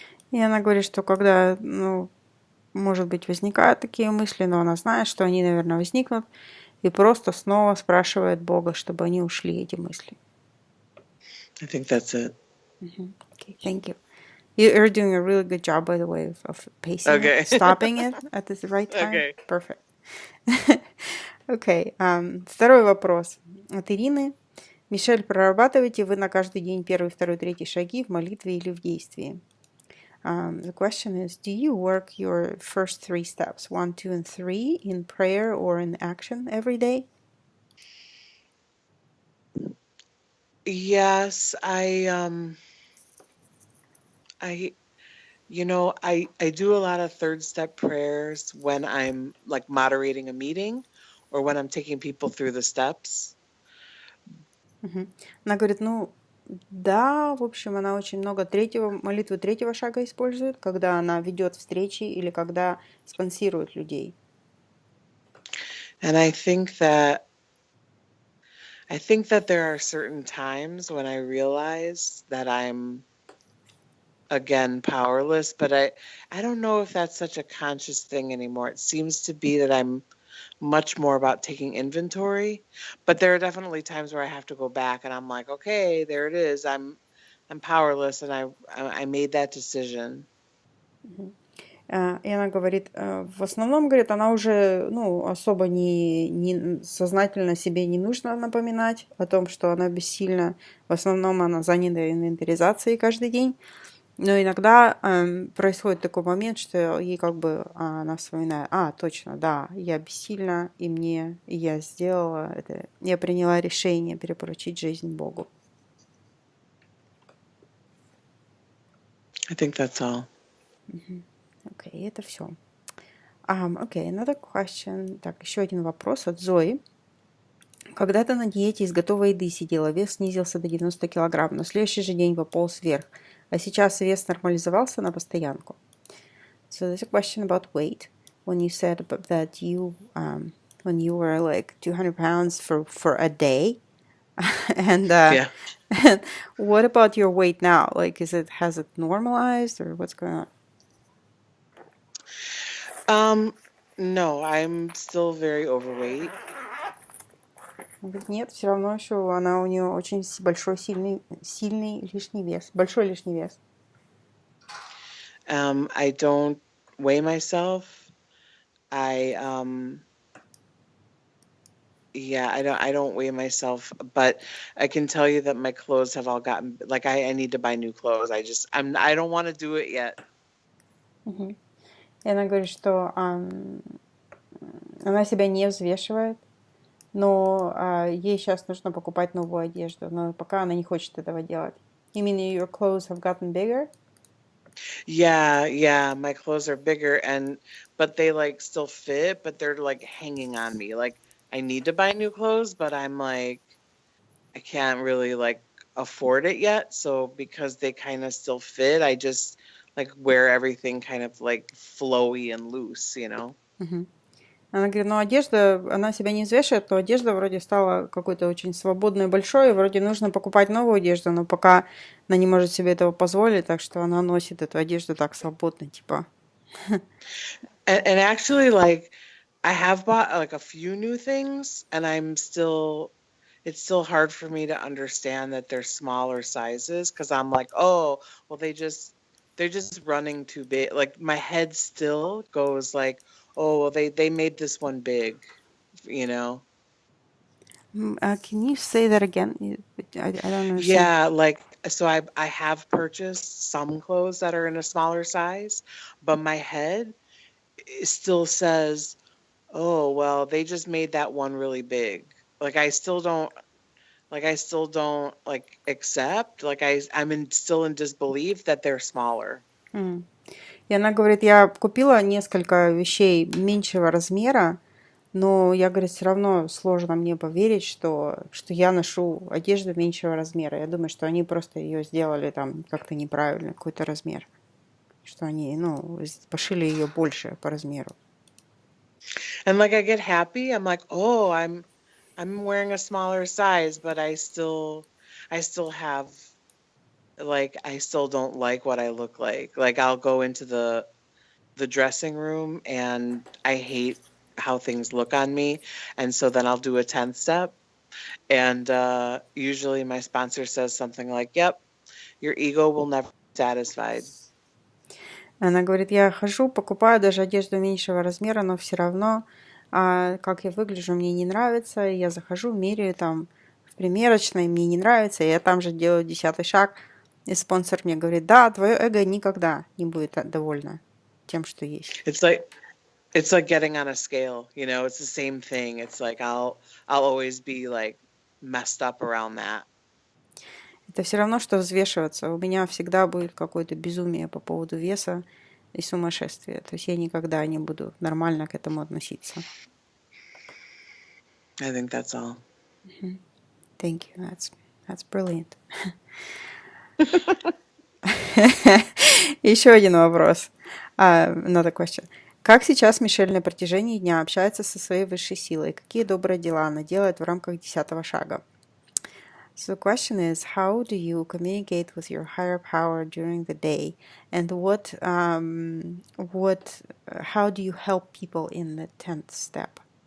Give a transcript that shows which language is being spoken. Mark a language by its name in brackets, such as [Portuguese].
[Russian] И она говорит, что когда, ну, может быть, возникают такие мысли, но она знает, что они, наверное, возникнут, и просто снова спрашивает Бога, чтобы они ушли, эти мысли. [English] I think that's it. Okay, thank you. You're doing a really good job, by the way, of pacing Okay. it, stopping it at the right time. Okay. Perfect. [Russian] Okay, второй вопрос от Ирины. Мишель, прорабатываете вы на каждый день первый, второй, третий шаги в молитве или в действии? [English] The question is, do you work your first 3 steps, 1, 2, and 3, in prayer or in action every day? Yes, I do a lot of third step prayers when I'm like moderating a meeting or when I'm taking people through the steps. [Russian] Она говорит, ну, да, в общем, она очень много молитвы третьего шага использует, когда она ведет встречи или когда спонсирует людей. [English] And I think that there are certain times when I realize that I'm again powerless, but I don't know if that's such a conscious thing anymore. It seems to be that I'm much more about taking inventory, but there are definitely times where I have to go back and I'm like, okay, there it is. I'm powerless, and I made that decision. [Russian] И она говорит, в основном, говорит, она уже, ну, особо не сознательно себе не нужно напоминать о том, что она бессильна. В основном она занята инвентаризацией каждый день. Но иногда происходит такой момент, что ей как бы она вспоминает, точно, да, я бессильна, и я сделала это, я приняла решение перепоручить жизнь Богу. [English] I think that's all. [Russian] Окей, это все. Окей, [English] another question. [Russian] Так, еще один вопрос от Зои. Когда-то на диете из готовой еды сидела, вес снизился до 90 килограмм, но следующий же день пополз вверх, а сейчас вес нормализовался на постоянку. [English] So there's a question about weight. When you said that you, when you were like 200 pounds for a day, and Yeah. what about your weight now? Like, has it normalized or what's going on? No, I'm still very overweight. [Russian] Нет, все равно еще у нее очень большой, сильный лишний вес, большой лишний вес. [English] I don't weigh myself. I don't weigh myself, but I can tell you that my clothes have all gotten, like, I need to buy new clothes. I don't want to do it yet. [Russian] И она говорит, что она себя не взвешивает, но ей сейчас нужно покупать новую одежду, но пока она не хочет этого делать. [English] You mean your clothes have gotten bigger? Yeah, my clothes are bigger, but they like still fit, but they're like hanging on me. Like, I need to buy new clothes, but I'm like, I can't really like afford it yet. So because they kind of still fit, I just like wear everything kind of like flowy and loose, you know? [Russian] Она говорит, ну одежда, она себя не взвешивает, но одежда вроде стала какой-то очень свободной, большой, и вроде нужно покупать новую одежду, но пока она не может себе этого позволить, так что она носит эту одежду так свободно, типа. [English] And actually, like, I have bought like a few new things, and it's still hard for me to understand that they're smaller sizes, because I'm like, oh, well, they're just running too big. Like, my head still goes like, oh, well, they made this one big, you know? Can you say that again? I don't understand. Yeah, like, so I have purchased some clothes that are in a smaller size, but my head still says, oh, well, they just made that one really big. Like, I still don't like accept, like still in disbelief that they're smaller. [Russian] И она говорит, я купила несколько вещей меньшего размера, но я, говорит, все равно сложно мне поверить, что я ношу одежду меньшего размера. Я думаю, что они просто ее сделали там как-то неправильно, какой-то размер. Что они, пошили ее больше по размеру. [English] And like I get happy, I'm like, oh, I'm wearing a smaller size, but I still have like I still don't like what I look like. Like I'll go into the dressing room and I hate how things look on me, and so then I'll do a 10 step, and usually my sponsor says something like, "Yep, your ego will never be satisfied." [Russian] Она говорит, я хожу, покупаю даже одежду меньшего размера, но все равно, как я выгляжу, мне не нравится. Я захожу, меряю там в примерочной, мне не нравится, и я там же делаю 10-й шаг. И спонсор мне говорит, да, твое эго никогда не будет довольно тем, что есть. [English] It's like getting on a scale, you know, it's the same thing. It's like I'll always be like messed up around that. [Russian] Это все равно, что взвешиваться. У меня всегда будет какое-то безумие по поводу веса и сумасшествия. То есть я никогда не буду нормально к этому относиться. [English] I think that's all. Thank you. That's brilliant. [Russian] Еще один вопрос. [English] Another question. [Russian] Как сейчас Мишель на протяжении дня общается со своей высшей силой? Какие добрые дела она делает в рамках 10-го шага? [English] So the question is, how do you communicate with your higher power during the day, and how do you help people in the 10th step?